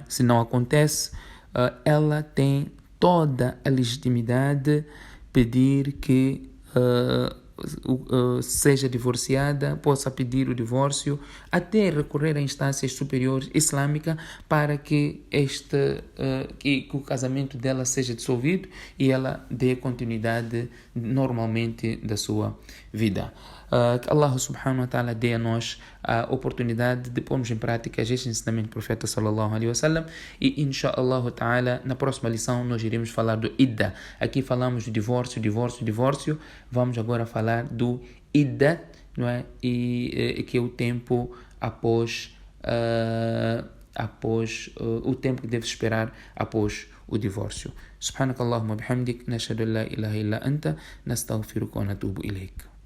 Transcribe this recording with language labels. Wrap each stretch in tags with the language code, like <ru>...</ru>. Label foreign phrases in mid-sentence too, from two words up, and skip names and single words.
<pt>Se não acontece, ela tem toda a legitimidade pedir que seja divorciada, possa pedir o divórcio, até recorrer a instâncias superiores islâmicas para que que o casamento dela seja dissolvido e ela dê continuidade normalmente da sua vida. Que Allah</pt> <ar>سبحانه وتعالى</ar> <pt>dê a nós a oportunidade de pormos em prática este ensinamento do profeta</pt> <ar>صلى الله عليه وسلم</ar> <pt>e</pt> <ar>إن شاء الله تعالى</ar> <pt>na próxima lição nós iremos falar do idda. Aqui falamos do divórcio, vamos agora falar do idda, não é? E que é o tempo após o tempo que deve esperar após o divórcio.</pt> <ar>سبحانك اللهم بحمدك نشهد أن لا إله إلا أنت نستغفرك ونتوب إليك.</ar>